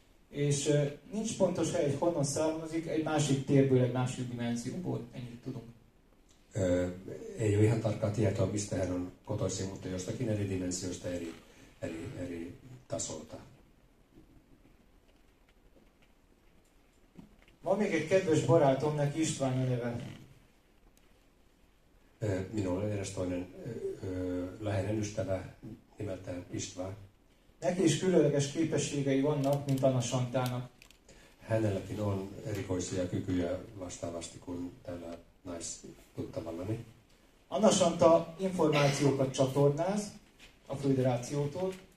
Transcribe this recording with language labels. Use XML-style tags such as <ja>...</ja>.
<hu>És nincs pontos hely, hogy honnan származik, egy másik térből, egy másik dimenzióból, ennyit tudunk.</hu> <fi>Ei ole ihan tarkkaa tietoa, mistä hän on kotoisin, mutta jostakin eri dimensioista, eri tasolta.</fi> <hu>Van még egy kedves barátom, neki István a neve.</hu> <fi>Minulla on edes toinen läheinen ystävä nimeltään István.</fi> <hu>Neki is különleges képességei vannak, mint Anasantának.</hu> <fi>Hänelläkin on erikoisia kykyjä vastaavasti kuin tällä naistuttavallani.</fi> <hu>Anasanta információkat csatornáz a föderációtól.</hu>